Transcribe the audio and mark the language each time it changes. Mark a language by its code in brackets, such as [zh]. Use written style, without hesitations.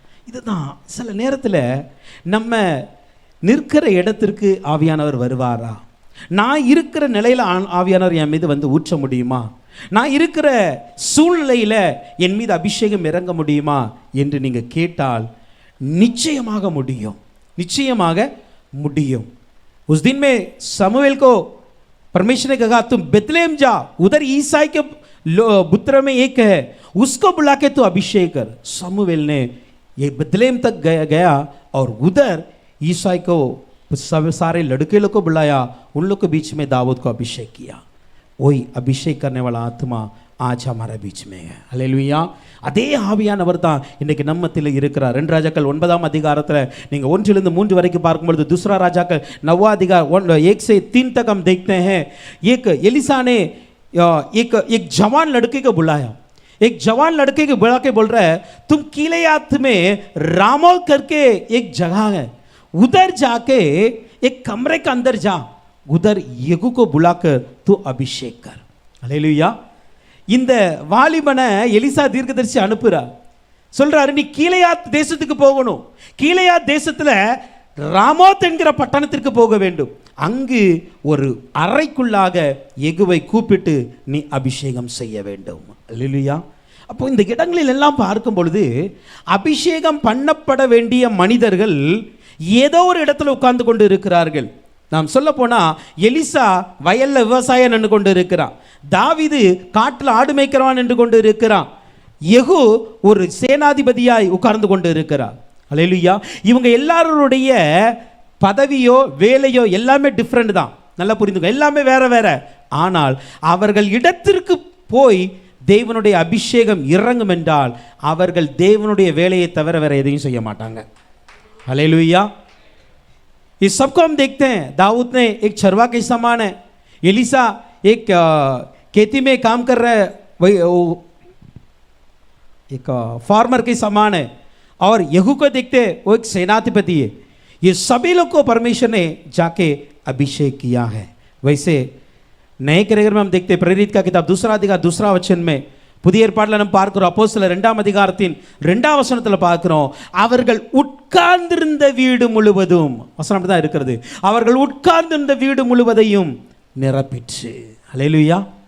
[ta] இதுதான் சில நேரத்தில் நம்ம நிற்கிற இடத்திற்கு ஆவியானவர் வருவாரா, நான் இருக்கிற நிலையில் ஆவியானவர் என் மீது வந்து ஊற்ற முடியுமா, நான் இருக்கிற சூழ்நிலையில் என் மீது அபிஷேகம் இறங்க முடியுமா என்று நீங்கள் கேட்டால் நிச்சயமாக முடியும், நிச்சயமாக முடியும். [hi] उस दिन में समूएल को परमेश्वर ने कहा तुम बेतलेहम जा, उधर ईसाई के पुत्र में एक है, उसको बुला के तू अभिषेक कर. समूएल ने ये बेतलेहम तक गया और उधर ईसाई को सब सारे लड़के लोग को बुलाया, उन लोग के बीच में दाऊद को अभिषेक किया. वही अभिषेक करने वाला आत्मा आज हमारे बीच में है. [ta] அல்லேலூயா. அதே ஆவியானவர் தான் இன்றைக்கு நம்மத்தில் இருக்கிறார். 2 ராஜாக்கள் 9ஆம் அதிகாரத்தில் நீங்கள் 1-3 வரைக்கும் பார்க்கும்பொழுது, दूसरा ராஜாக்கள் [hi] 9वां अधिकार 1 से 3 तक हम देखते हैं. एक एलिसा ने एक जवान लड़के को बुलाया, एक जवान लड़के को बुला के बोल रहा है तुम कीलेयात में रामो करके एक जगह है, उधर जाके एक कमरे के अंदर जा, उधर येहू को बुलाकर तू अभिषेक कर. [ta] அல்லேலூயா. இந்த வாலிபனை எலிசா தீர்க்கதரிசி அனுப்புறார். சொல்றாரு நீ கீலேயாத் தேசத்துக்கு போகணும், கீலேயாத் தேசத்துல ராமோத் என்கிற பட்டணத்திற்கு போக வேண்டும், அங்கு ஒரு அறைக்குள்ளாக யெகூவை கூப்பிட்டு நீ அபிஷேகம் செய்ய வேண்டும். அல்லேலூயா. அப்போ இந்த இடங்களில் எல்லாம் பார்க்கும் பொழுது அபிஷேகம் பண்ணப்பட வேண்டிய மனிதர்கள் ஏதோ ஒரு இடத்துல உட்கார்ந்து கொண்டு இருக்கிறார்கள். நாம் சொல்ல போனா எலிசா வயல்ல விவசாயம் நின்று கொண்டு இருக்கிறான், தாவீது காட்டில் ஆடு மேய்க்கிறவன் என்று கொண்டு இருக்கிறான், யெகூ ஒரு சேனாதிபதியாய் உட்கார்ந்து கொண்டு இருக்கிறார். அல்லேலூயா. இவங்க எல்லாருடைய பதவியோ வேலையோ எல்லாமே டிஃப்ரெண்ட் தான், நல்லா புரிந்துக்க, எல்லாமே வேற வேற. ஆனால் அவர்கள் இடத்திற்கு போய் தேவனுடைய அபிஷேகம் இறங்கும் என்றால் அவர்கள் தேவனுடைய வேலையை தவிர வேற எதையும் செய்ய மாட்டாங்க. [hi] அல்லேலூயா. इस सबको हम देखते हैं. दाऊद ने एक चरवा के समान है, एलिसा एक खेती में काम कर रहा है, वही एक फार्मर के समान है, और यहू को देखते हैं वो एक सेनाधिपति है. ये सभी लोग को परमेश्वर ने जाके अभिषेक किया है. वैसे नए करेगर में हम देखते हैं प्रेरित का किताब 2 अधिकार 2 वचन में, [ta] புதிய ஏற்பாட்டில் நம்ம பார்க்கிறோம் அப்போஸ்தலர் 2ஆம் அதிகாரத்தின் 2ஆம் வசனத்தில் பார்க்கிறோம், அவர்கள் உட்கார்ந்திருந்த வீடு முழுவதும், வசனம் தான் இருக்கிறது, அவர்கள் உட்கார்ந்திருந்த வீடு முழுவதையும் நிரப்பிற்று. அல்லேலூயா.